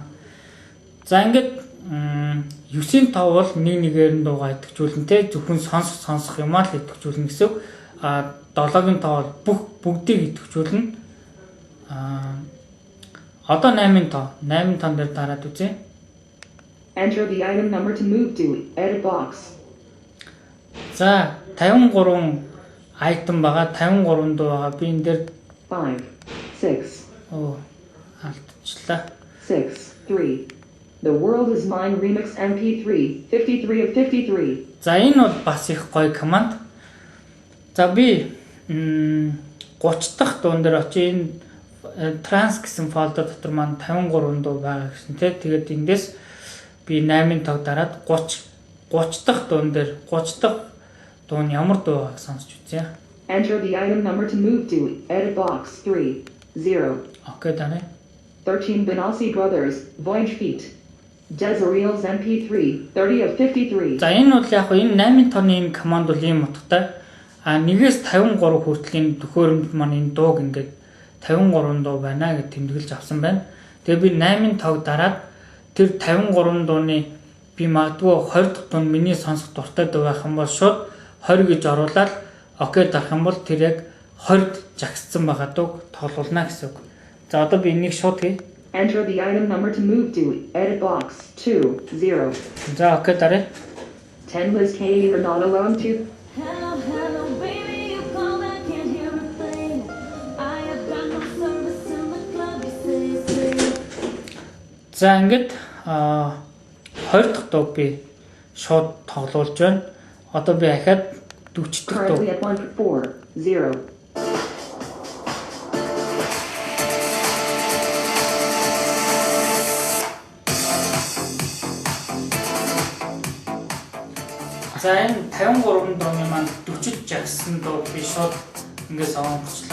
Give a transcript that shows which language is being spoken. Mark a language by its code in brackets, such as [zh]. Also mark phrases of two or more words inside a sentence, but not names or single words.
[mn] За ингээд 9-5 бол нэг нэгээр нь дуугаа идэвхжүүлнэ те зөвхөн сонсох юмаа л идэвхжүүлнэ гэсэн. 7-гийн 5 бол бүгдийг идэвхжүүлнэ. Одоо 8-ын 5 дээр дараад үзье. [en] Enter the item number to move to edit box. [mn] За 53 item байгаа 53 дуу байгаа. Би энэ дээр 5, 6, алдчихлаа. 6, 3. [en] The World is Mine Remix MP3, 53 of 53. [mn] За энэ бол бас их гоё команд. За би 30 дахь дуун дээр очиж энэ транс гэсэн фолдер дотор маань 53 дуу байгаа гэсэн тий. Тэгээд эндээс би 8-ын тог дараад 30 дахь дуун дээр 30 дахь дуун ямар дуу байгааг сонсч үзье. [en] Enter the item number to move to edit box 3, 0. [mn] Окей даа. [en] 13 Benassi Brothers, Voyage Feet. Jezreel's MP3, 30 of 53. [mn] За энэ бол яг энэ 8-ын тооны энэ команд бол ийм утгатай. 1-ээс 53 хүртлийн төхөөрөмж маань энэ дууг ингээд 53 дуу байна гэж тэмдэглэж авсан байна. Тэгээ би 8-ын тог дараад тэр 53 дууны би магадгүй 20 дахь дуу миний сонсох дуртай дуу байх юм бол шууд 20 гэж оруулаад окей дарах юм бол тэр яг 20-д жагссан байгаа дууг тоглуулна гэсэн үг. За одоо би энийг шууд хий. [en] Enter the item number to move to edit box 2, 0. [mn] За окей дараа. [en] 10 Liz K. You're not alone to Hello, hello, baby, you call, I can't hear a thing. I have got no service in the club, you say. [mn] За ингээд 20 дахь дууг би шууд тоглуулж байна. Одоо би ахаад 40 дахь дуу. [en] currently at 1, 4, 0. [mn] За энэ 53 дууны маань 40 жагсан дуу би шууд ингээд сонгочлаа.